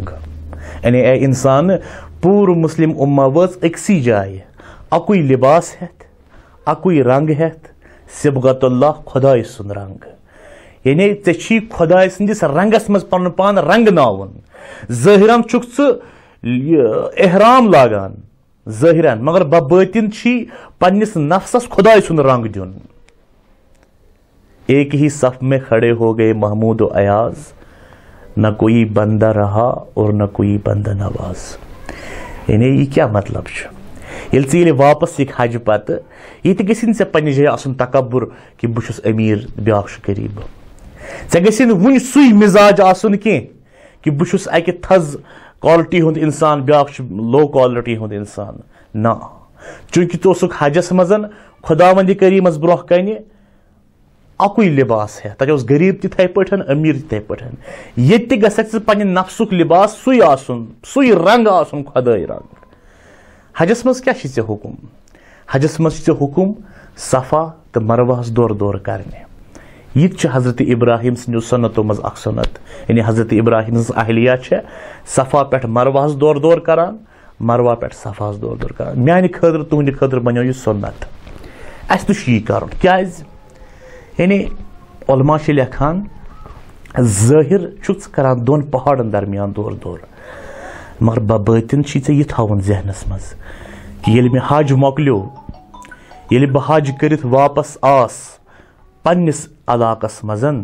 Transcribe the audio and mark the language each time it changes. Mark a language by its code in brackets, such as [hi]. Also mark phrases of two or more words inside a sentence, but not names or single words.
[ks] یعنی اے انسان پوٗرٕ مُسلِم اُمہ وٲژ أکسٕے جایہِ، اکُے لباس ہٮ۪تھ، اکُے رنگ ہٮ۪تھ، [ar] صبغت اللہ [ks] خۄداے سُنٛد رنگ. یعنی ژےٚ چھی خۄداے سٕنٛدِس رنگس منٛز پنُن پان رنگناوُن. ظٲہرن چھُکھ ژٕ احرام لاگان ظٲہرن، مگر ببٲطِن چھی پننِس نفسس خۄداے سُنٛد رنگ دیُن. [ur] ایک ہی صف میں کھڑے ہو گئے محمود و ایاز، نہ کوئی بندہ رہا اور نہ کوئی بندہ نواز. [ks] یعنی یہِ کیٛاہ مطلب چھُ؟ ییٚلہِ ژٕ ییٚلہِ واپس یِکھ حجہِ پتہٕ، یہِ تہِ گژھِ نہٕ ژےٚ پننہِ جایہِ آسُن تکبُر کہِ بہٕ چھُس أمیٖر بیٛاکھ چھُ غریٖب. ژےٚ گژھِ نہٕ وُنہِ سُے مِزاج آسُن کینٛہہ کہِ بہٕ چھُس اکہِ تھز کالٹی ہُنٛد انسان، بیٛاکھ چھُ [en] low quality [ks] ہُنٛد انسان. نہ، چوٗنٛکہِ ژٕ اوسُکھ حجس منٛز خۄداوندِ کریٖمس برونٛہہ کنہِ اکُے لباس ہٮ۪تھ. تتہِ اوس غریٖب تِتھٕے پٲٹھۍ، أمیٖر تِتھٕے پٲٹھۍ. ییٚتہِ تہِ گژھکھ ژٕ پننہِ نفسُک لباس سُے آسُن، سُے رنگ آسُن، خۄدٲے رنگ. حجس منٛز کیٛاہ چھُے ژےٚ حُکم؟ حجس منٛز چھُ ژےٚ حُکم صفا تہٕ مروہس دورٕ دورٕ کرنہِ. یہ حضرت ابراہیم سندو سنتو مز اخ سنت یعنی حضرت ابراہیم اہلیہ صفا پہ مروہس دور دور کران مروہ پہ صفاس دور دور کران میانہ خاطر تہندِ خاطر بنیو یہ سنت اس تہ چھ یہ کرن کیاز یعنی علماء چھ لیکھان ظٲہِر چھُ کران دون پہاڑن درمیان دور دور مگر ببٲطِن چھی ژےٚ یہِ تھاوُن ذہنس منٛز کہ ییٚلہِ مےٚ حج مۄکلیو ییٚلہِ بہٕ حج کٔرِتھ واپس آس پننس علاقس منٛز